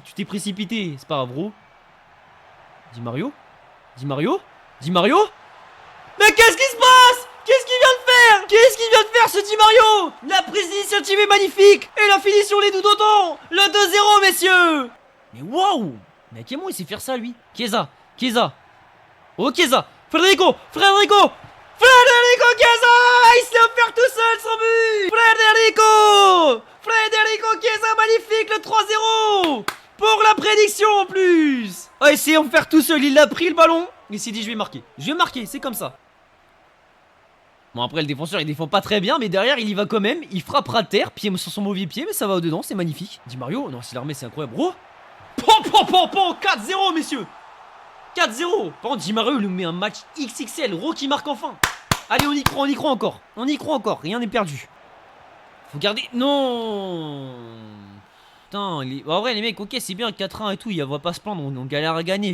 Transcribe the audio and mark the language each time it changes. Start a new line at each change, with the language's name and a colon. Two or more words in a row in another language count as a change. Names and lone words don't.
French: Tu t'es précipité. C'est pas grave, gros. Di Mario. Di Mario. Di Mario. Mais qu'est-ce qui se passe? Qu'est-ce qu'il vient de faire? Qu'est-ce qu'il vient de faire, ce Di Mario? La prise d'initiative est magnifique. Et la finition l'est tout autant. Le 2-0, messieurs. Mais waouh. Mais comment il sait faire ça, lui? Chiesa. Chiesa. Oh, Chiesa. Federico. Federico. Federico Chiesa. Il s'est offert tout seul son but. Federico. Federico Chiesa, magnifique, le 3-0. Pour la prédiction en plus. Ah, essayez de faire tout seul. Il a pris le ballon. Il s'est dit, je vais marquer. Je vais marquer, c'est comme ça. Bon, après, le défenseur, il défend pas très bien, mais derrière, il y va quand même. Il frappera terre, pied sur son mauvais pied, mais ça va au-dedans, c'est magnifique. Di Mario, non, s'il la remet, c'est incroyable. Oh, 4-0, messieurs. 4-0. Par contre, Di Mario, il nous met un match XXL. Ro qui marque enfin. Allez, on y croit encore. On y croit encore, rien n'est perdu. Faut garder. Non. Putain, en vrai, les mecs, ok, c'est bien 4-1 et tout, il va pas se plaindre, on galère à gagner.